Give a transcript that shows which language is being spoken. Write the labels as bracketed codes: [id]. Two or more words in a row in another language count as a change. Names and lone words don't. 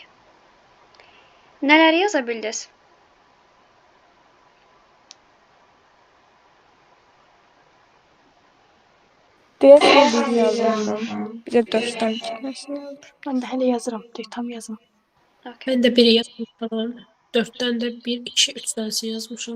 [az] Nələri yaza bildiniz? Deyəsən bir yazmışam. Bir də 4-dən 2 dənəsini yazmışam. Mən də hələ yazıram. Deyək, tam yazım. Okay. [tr] Ben de 1'i yazmışam. 4'ten de 1, 2, 3 tanesi yazmışam.